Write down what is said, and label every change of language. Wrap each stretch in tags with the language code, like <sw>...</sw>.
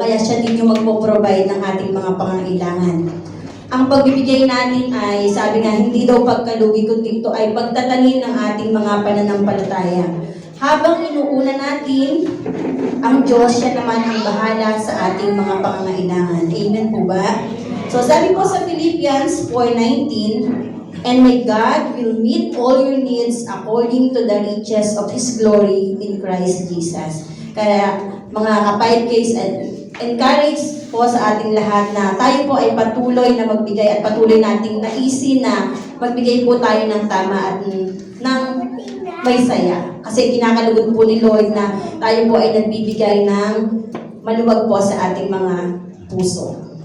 <tl>Kaya siya din yung magpo-provide ng ating mga pangangailangan. Ang pagbibigay natin ay, sabi nga, hindi daw pagkalugi, kundi ito ay pagtatanim ng ating mga pananampalataya. Habang inuuna natin, ang Diyos, siya naman ang bahala sa ating mga pangangailangan. Amen po ba?</tl> <en>So</en> <tl>sabi po sa</tl> <en>Philippians 4:19, and may God will meet all your needs according to the riches of His glory in Christ Jesus.</en> <tl>Kaya mga ka-5Ks, encourage po sa ating lahat na tayo po ay patuloy na magbigay at patuloy nating naisin na magbigay po tayo ng tama at ng may saya. Kasi kinakalugod po ni Lord na tayo po ay nagbibigay ng maluwag po sa ating mga puso.</tl>